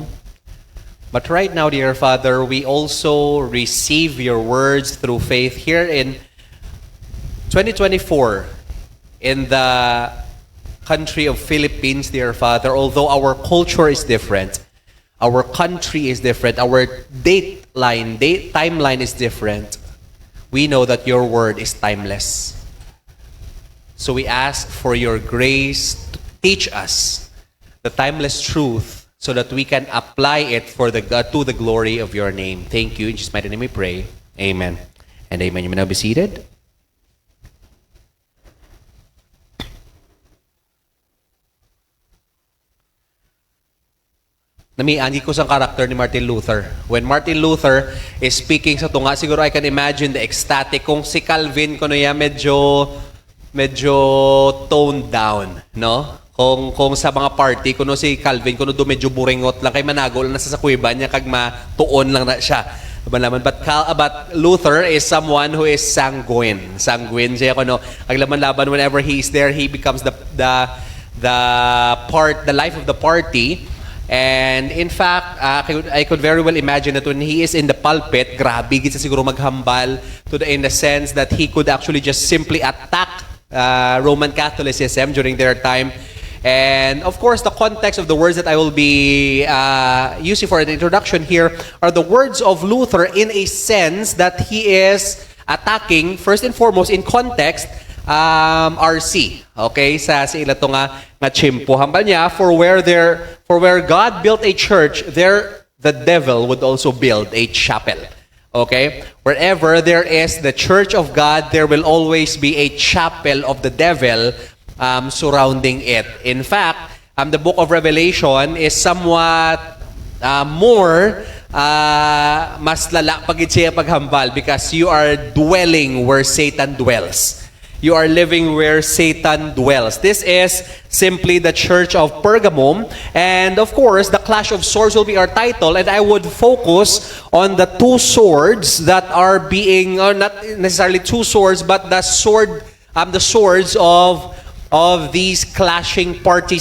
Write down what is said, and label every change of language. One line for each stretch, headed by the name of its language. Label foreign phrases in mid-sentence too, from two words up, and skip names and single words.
English: But right now, dear Father, we also receive your words through faith here in 2024, in the country of Philippines, dear Father, although our culture is different, our country is different, our timeline is different, we know that your word is timeless. So we ask for your grace to teach us the timeless truth so that we can apply it to the glory of your name. Thank you. In Jesus' mighty name we pray. Amen and amen. You may now be seated.
Hiligaynon: Namiangi ko sa character ni Martin Luther.
English: When Martin Luther is speaking
Hiligaynon: sa tunga, siguro
English: I can imagine the ecstatic.
Hiligaynon: Kung si Calvin, kuno ya medyo
English: toned down,
Hiligaynon: no? Kung sa mga party, kuno si Calvin, kuno do medyo buringot lang, kay manago lang nasa sa kuweba niya, kag matuon lang na siya.
English: But Luther is someone who is sanguine.
Hiligaynon: Sanguine siya, kuno. Aglaban-laban,
English: whenever he is there, he becomes the life of the party. And in fact, I could very well imagine that when he is in the pulpit,
Hiligaynon: grabe, gisa siguro maghambal
English: in the sense that he could actually just simply attack Roman Catholicism during their time. And of course, the context of the words that I will be using for an introduction here are the words of Luther in a sense that he is attacking, first and foremost, in context, RC.
Hiligaynon: Okay, sa ila to nga chimpo. Hambal niya,
English: for where God built a church, there the devil would also build a chapel. Okay? Wherever there is the church of God, there will always be a chapel of the devil surrounding it. In fact, the book of Revelation is somewhat more
Hiligaynon: mas lala pagit siya paghambal
English: because you are dwelling where Satan dwells. you are living where Satan dwells. This is simply the church of Pergamum. And of course, the clash of swords will be our title. And I would focus on the two swords that are being, or not necessarily two swords, but the swords of these clashing parties.